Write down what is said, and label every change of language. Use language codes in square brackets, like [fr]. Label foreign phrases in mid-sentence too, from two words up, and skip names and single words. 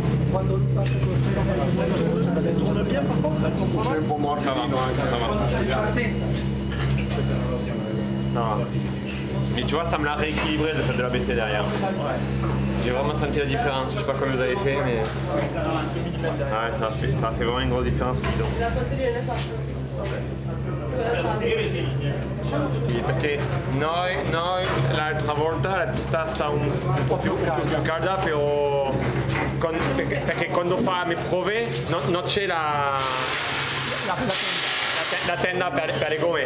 [fr] Elle tourne bien par contre, elle tourne pas mal. Pour moi, ça va. Ça va. Mais tu vois, ça me l'a rééquilibré le fait de la baisser derrière. J'ai vraiment senti la différence. Je sais pas comment vous avez fait, mais. Ouais, ça a fait vraiment une grosse différence au bidon. [it] Sì, perché noi l'altra volta la pista sta un po' più calda, però perché quando fa le prove non c'è la tenda per le gomme.